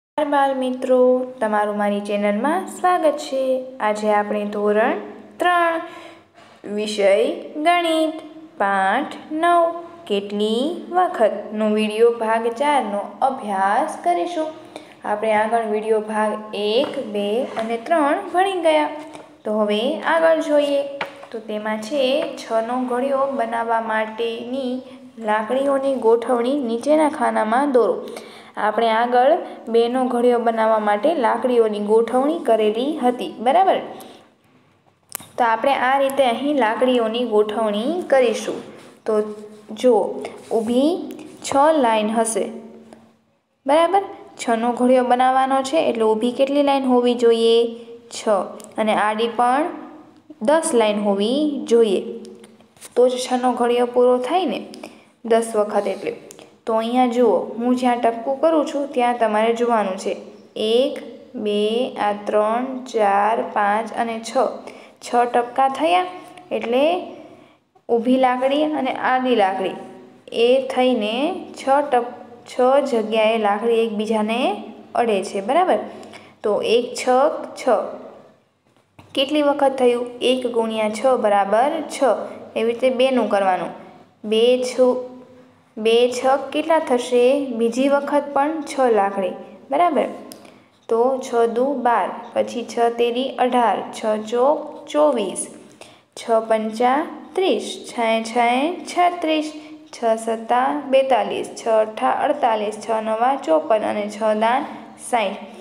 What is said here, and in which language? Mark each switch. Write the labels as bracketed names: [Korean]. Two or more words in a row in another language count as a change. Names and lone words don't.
[Gujarati] બાળ મિત્રો, તમારું મારી ચેનલ માં સ્વાગત છે। આજ આપણે ધોરણ 3 વિષય ગણિત પાઠ 9 કેટલી વખત નો વિડિયો ભાગ 4 નો અભ્યાસ કરીશું। આપણે આગળ વિડિયો ભાગ 1, 2 અને 3 ભણી ગયા। તો હવે આગળ જોઈએ। તો તેમાં છે 6 નો ઘડિયો બનાવવા માટેની લાકડીઓની ગોઠવણી નીચેના ખાનામાં દોરો। આપણે આગળ 2 નો ઘડિયો બનાવવા માટે લાકડીઓની ગોઠવણી કરેલી હતી, બરાબર। તો આપણે આ રીતે અહીં લાકડીઓની ગોઠવણી કરીશું। તો જો ઊભી 6 લાઈન હશે, બરાબર। 6 નો ઘડિયો બનાવવાનો છે એટલે ઊભી કેટલી લાઈન હોવી જોઈએ? 6 અને આડી પણ 10 લાઈન હોવી જોઈએ। તો જ 6 નો ઘડિયો પૂરો થાય ને, 10 વખત એટલે। તો અહીંયા જુઓ, હું જ્યાં ટપકું કરું છું ત્યાં તમારે જોવાનું છે 1, 2, 3, 4, 5 અને 6 6 ટપકા થયા એટલે ઊભી લાકડી અને આડી લાકડી એ થઈને 6 જગ્યાએ લાકડી એકબીજાને અડે છે, બરાબર। તો 1 6 6 કેટલી વખત થયું? 1 × 6 બરાબર 6। એવી રીતે 2 નું કરવાનું। 2 6 કેટલા થશે? બીજી વખત પણ 6 લાકડી, બરાબર। તો 6 દુ 12, પછી 6 તેરી 18, 6 ચોક 24, 6 પંચા 30, 6 36, 6 સત્તા 42, 6 અઠ્ઠા 48, 6 નવા 54 અને 6 દાન 60।